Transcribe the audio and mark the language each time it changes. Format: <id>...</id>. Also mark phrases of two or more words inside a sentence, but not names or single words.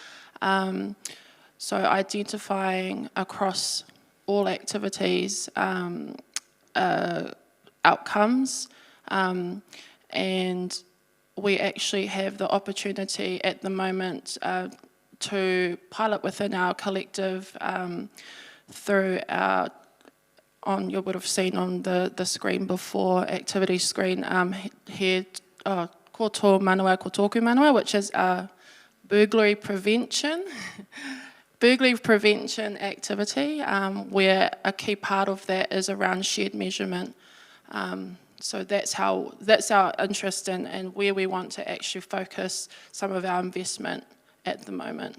<en>So identifying across all activities outcomes, and we actually have the opportunity at the moment to pilot within our collective through you would have seen on the screen before, activity screen, here,</en> <mi>ko tō manawa, ko tōku manawa,</mi> <en>which is burglary prevention. Burglary prevention activity, where a key part of that is around shared measurement. So that's our interest in and where we want to actually focus some of our investment at the moment.</en>